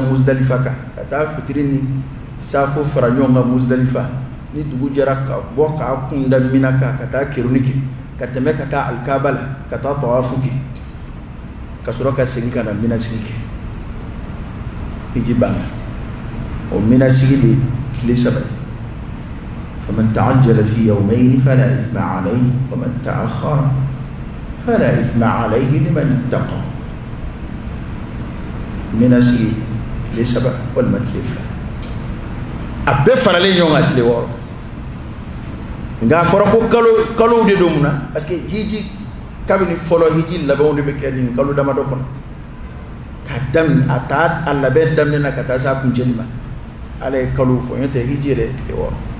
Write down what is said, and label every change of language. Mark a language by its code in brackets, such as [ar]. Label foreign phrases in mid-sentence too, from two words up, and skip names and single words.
[bm] Muzdalifa kan ka taa fitiri ni safo fara ɲɔgɔn kan Muzdalifa ni dugu jɛra ka bɔ k'a kunda Mina kan ka taa keruni kɛ ka tɛmɛ ka taa alikaaba la ka taa tawafu kɛ ka sɔrɔ ka segin ka na Mina sigi kɛ hiji banna o Mina sigi de tile 7 [ar] فمن تعجل في يومين فلا إثم عليه ومن تأخر فلا إثم عليه لمن اتقى [bm] Mina sigi tile 7 walima tile 2 a bɛɛ faralen ɲɔgɔn kan tile 6 nka a fɔra ko kalow de don mun na [fr] parce que [bm] hiji kabini fɔlɔ hiji labɛnw de bɛ kɛ nin kalo damadɔ kɔnɔ ka daminɛ a taa a labɛn daminɛ na ka taa se a kuncɛli ma ala ye kalow fɔ n'o tɛ hiji yɛrɛ tile 6